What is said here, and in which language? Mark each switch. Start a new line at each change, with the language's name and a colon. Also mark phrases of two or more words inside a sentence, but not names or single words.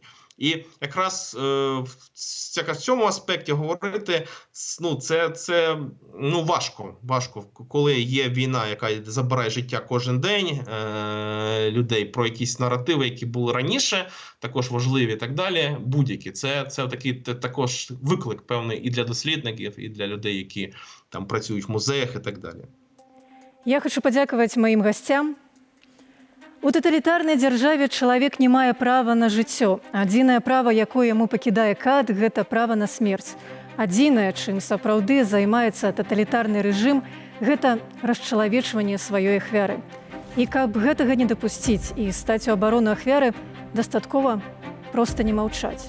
Ukrainian: І якраз в цьому аспекті говорити, ну, це важко, коли є війна, яка забирає життя кожен день людей, про якісь наративи, які були раніше, також важливі і так далі, будь-які. Це такий також виклик певний і для дослідників, і для людей, які там працюють в музеях і так далі.
Belarusian: Я хочу падзякаваць маім гасцям. У таталітарнай дзяржаве чалавек не мае права на жыццё. Адзінае права, якое яму пакідае кат, гэта права на смерць. Адзінае, чым сапраўды займаецца таталітарны рэжым, гэта расчалавечванне сваёй ахвяры. І каб гэтага не дапусціць і стаць у абарону ахвяры, дастаткова проста не маўчаць.